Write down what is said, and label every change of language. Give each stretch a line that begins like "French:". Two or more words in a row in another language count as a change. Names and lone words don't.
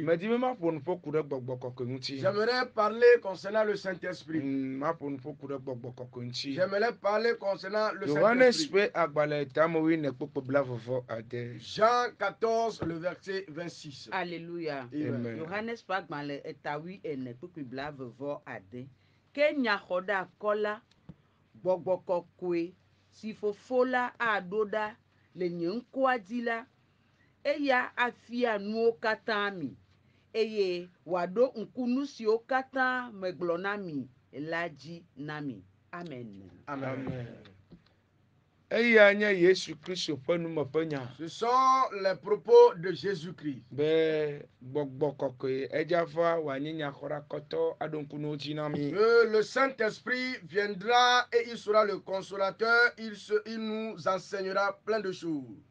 French: J'aimerais parler concernant le Saint-Esprit. J'aimerais parler concernant le Saint-Esprit. Jean 14, le verset 26. Alléluia. Amen.
Ewe: Johannes Pagmale etawi ene kpukpi blavevɔ ade. Ke nyaxɔɖa kɔla gbɔgbɔ kɔkɔe si fofo la aɖo ɖa le nye ŋkua dzi la, eya afia nuwo katã mi, eye wòaɖo ŋku nu siwo katã megblɔ na mi la dzi na mi. Amen. Amen.
French: Ce sont les propos de Jésus-Christ. Le Saint-Esprit viendra et il sera le consolateur, il nous enseignera plein de choses.